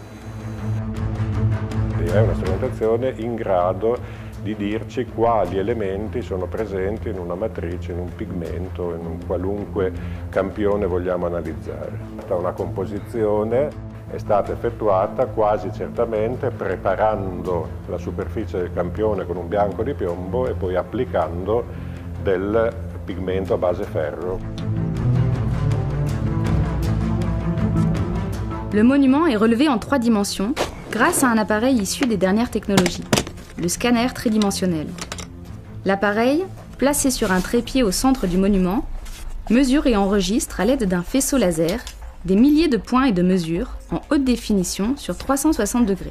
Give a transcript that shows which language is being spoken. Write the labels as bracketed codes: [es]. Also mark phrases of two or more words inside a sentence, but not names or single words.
[it] È una strumentazione in grado di dirci quali elementi sono presenti in una matrice, in un pigmento, in un qualunque campione vogliamo analizzare. Una composizione è stata effettuata quasi certamente preparando la superficie del campione con un bianco di piombo e poi applicando del pigmento à base ferro. [fr] Le monument est relevé en 3 dimensions grâce à un appareil issu des dernières technologies, le scanner tridimensionnel. L'appareil, placé sur un trépied au centre du monument, mesure et enregistre à l'aide d'un faisceau laser des milliers de points et de mesures en haute définition sur 360 degrés.